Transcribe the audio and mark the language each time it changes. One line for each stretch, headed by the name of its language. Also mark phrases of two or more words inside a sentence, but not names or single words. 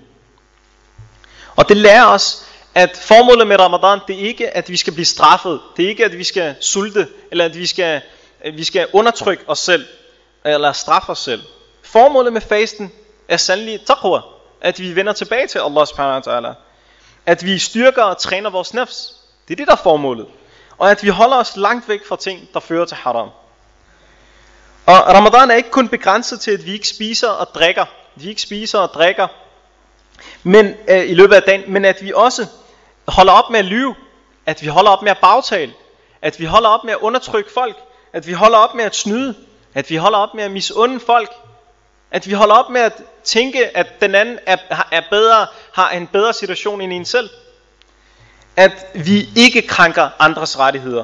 Danish: Og det lærer os, at formålet med Ramadan, det er ikke, at vi skal blive straffet. Det er ikke, at vi skal sulte, eller at vi skal undertrykke os selv, eller straffe os selv. Formålet med fasten er sandelig taqwa, at vi vender tilbage til
Arabic: الله سبحانه وتعالى.
Danish: At vi styrker og træner vores nafs. Det er det, der er formålet. Og at vi holder os langt væk fra ting, der fører til haram. Og Ramadan er ikke kun begrænset til, at vi ikke spiser og drikker. Men i løbet af dagen, men at vi også holder op med at lyve, at vi holder op med at bagtale, at vi holder op med at undertrykke folk, at vi holder op med at snyde, at vi holder op med at misunde folk, at vi holder op med at tænke, at den anden har en bedre situation end en selv, at vi ikke krænker andres rettigheder.